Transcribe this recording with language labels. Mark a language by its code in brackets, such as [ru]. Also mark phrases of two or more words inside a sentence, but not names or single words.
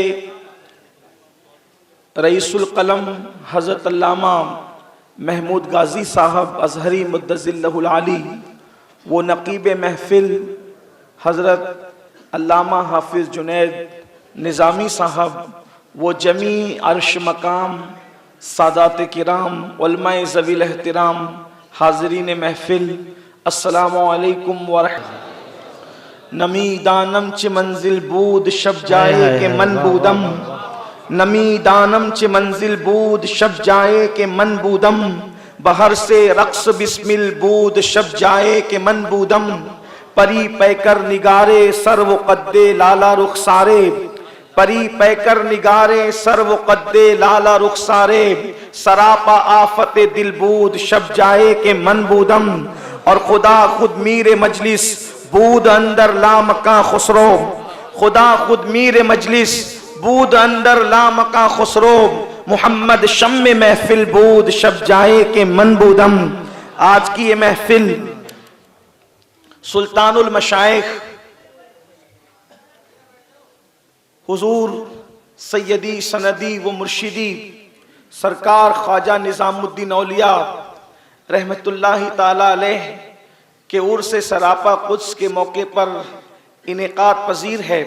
[ur] رئیس القلم حضرت علامہ محمود غازی صاحب ازہری مدظلہ العالی, وہ نقیب محفل حضرت علامہ حافظ جنید نظامی صاحب, وہ جمیع عرش مقام سادات کرام علماء ذوی الاحترام حاضرین محفل, السلام علیکم ورحمۃ. [fa] نمی دانم چ منزل بود شب جائے کہ من بودم, نمی دانم چ منزل بود شب جائے کہ من بودم, بہر سے رقص بسمل بود شب جائے کہ من بودم. پری پیکر نگارے سر و قد لالا رخسارے, پری پیکر نگارے سر و قد لالا رخسارے, سراپا آفت دل بود شب جائے کہ من بودم. اور خدا خود میر مجلس بود اندر لامکاں خسرو, خدا خود میر مجلس بود اندر لامکاں خسرو, محمد شم محفل بود شب جائے کہ من بودم. [ur] آج کی یہ محفل سلطان المشائخ حضور سیدی سندی و مرشدی سرکار خواجہ نظام الدین اولیاء رحمت اللہ تعالی علیہ کے عرس سراپا قدس کے موقع پر انعقاد پذیر ہے.